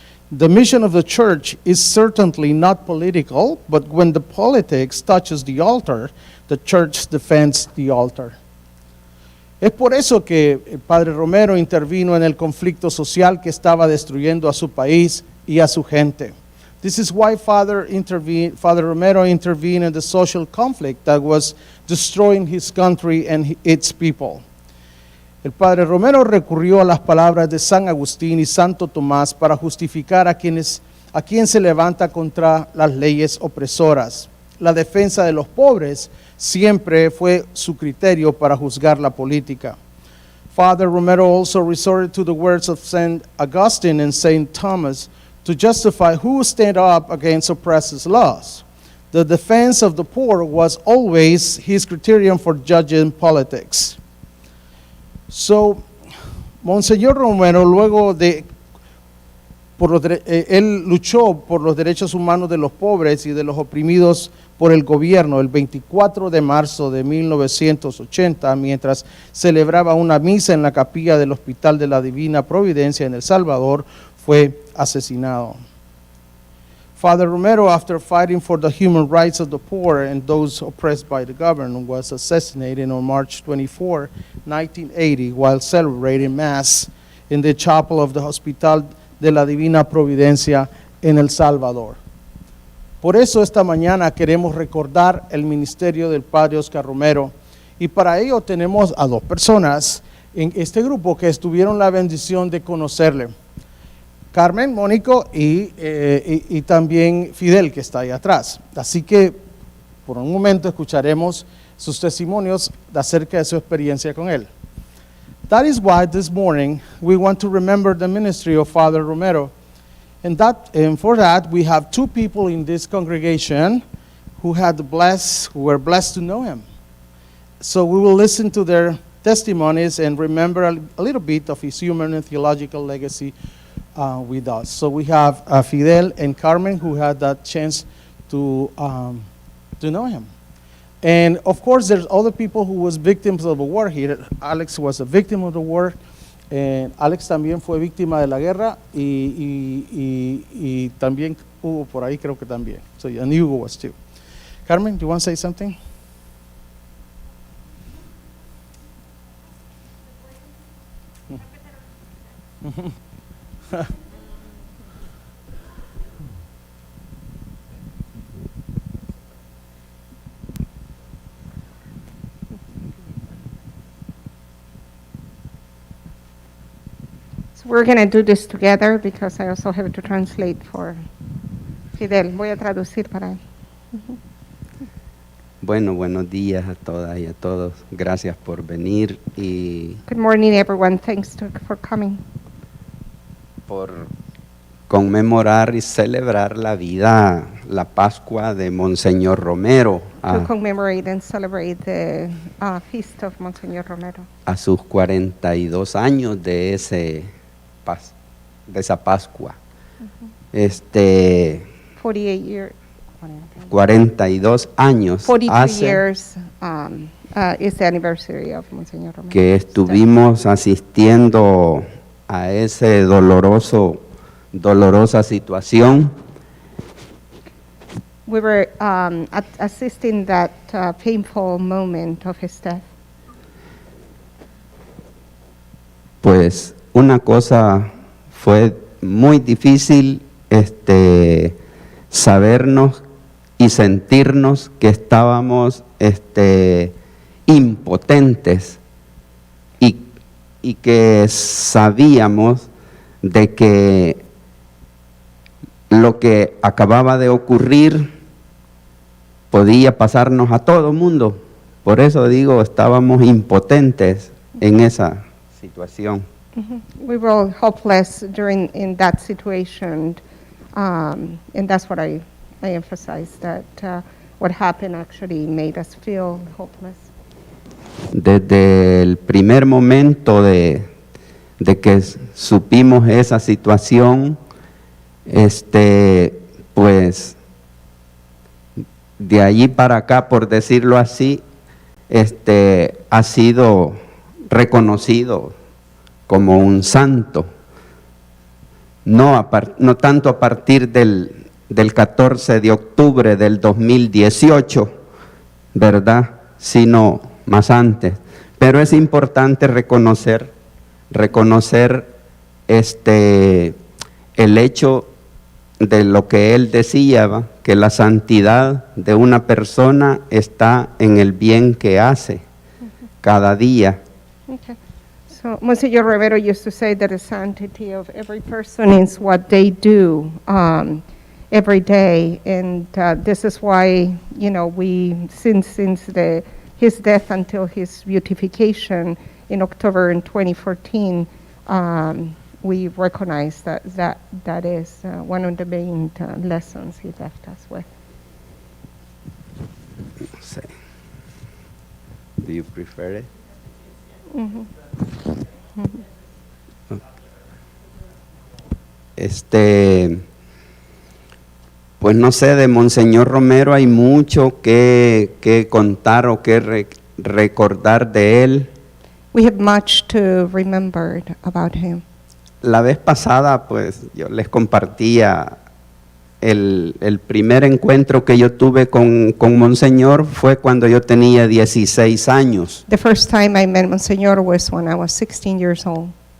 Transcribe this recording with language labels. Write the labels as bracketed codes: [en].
[en] The mission of the church is certainly not political, but when the politics touches the altar, the church defends the altar. [es] Es por eso que el padre Romero intervino en el conflicto social que estaba destruyendo a su país y a su gente. [en] This is why Father Romero intervened in the social conflict that was destroying his country and its people. [es] El padre Romero recurrió a las palabras de San Agustín y Santo Tomás para justificar a quien se levanta contra las leyes opresoras. La defensa de los pobres siempre fue su criterio para juzgar la política. [en] Father Romero also resorted to the words of St. Augustine and St. Thomas to justify who stand up against oppressors' laws. The defense of the poor was always his criterion for judging politics. [es] So, Monseñor Romero, luego de él luchó por los derechos humanos de los pobres y de los oprimidos por el gobierno el 24 de marzo de 1980, mientras celebraba una misa en la capilla del Hospital de la Divina Providencia en El Salvador, fue asesinado. [en] Father Romero, after fighting for the human rights of the poor and those oppressed by the government, was assassinated on March 24, 1980, while celebrating Mass in the chapel of the Hospital de la Divina Providencia en El Salvador. [es] Por eso esta mañana queremos recordar el ministerio del Padre Oscar Romero, y para ello tenemos a dos personas en este grupo que tuvieron la bendición de conocerle. Carmen, Mónico y también Fidel, que está ahí atrás. Así que por un momento escucharemos sus testimonios acerca de su experiencia con él. [en] That is why this morning we want to remember the ministry of Father Romero. And for that we have two people in this congregation who were blessed to know him. So we will listen to their testimonies and remember a little bit of his human and theological legacy with us. So we have Fidel and Carmen who had that chance to know him. And of course there's other people who was victims of the war here. Alex was a victim of the war. [es] And Alex también fue víctima de la guerra y también Hugo por ahí creo que también. [en] So, and Hugo was too. Carmen, do you want to say something? We're going to do this together because I also have to translate for Fidel. [es] Voy a traducir para él. Bueno, buenos días a todas y a todos. Gracias por venir y [en] Good morning, everyone. Thanks for coming. [es] por conmemorar y celebrar la vida, la Pascua de Monseñor Romero [en] To commemorate and celebrate the feast of Monsignor Romero. [es] a sus 42 años de esa Pascua. [en] 48 years. [es] 42 años 42 hace [en] years is the anniversary of Monsignor Romero. [es] que estuvimos asistiendo a ese dolorosa situación. [en] We were assisting that painful moment of his death. [es] Pues una cosa fue muy difícil, sabernos y sentirnos que estábamos impotentes y que sabíamos de que lo que acababa de ocurrir podía pasarnos a todo mundo. Por eso digo, estábamos impotentes en esa situación. [en] We were all hopeless in that situation, and that's what I emphasize, that what happened actually made us feel hopeless. [es] Desde el primer momento de que supimos esa situación, pues de allí para acá, por decirlo así, ha sido reconocido como un santo. no tanto a partir del 14 de octubre del 2018, ¿verdad? Sino más antes. Pero es importante reconocer el hecho de lo que él decía, ¿va? Que la santidad de una persona está en el bien que hace cada día. [en] Okay. So Monsignor Romero used to say that the sanctity of every person is what they do every day, and this is why, you know, we since his death until his beatification in October in 2014, we recognize that is one of the main lessons he left us with. Do you prefer it? Mhm. [es] Pues no sé, de Monseñor Romero hay mucho que contar o que recordar de él. [en] We have much to remember about him. [es] La vez pasada, pues yo les compartía el primer encuentro que yo tuve con Monseñor fue cuando yo tenía 16 años. [en] The first time I met Monsignor was when I was 16 years old.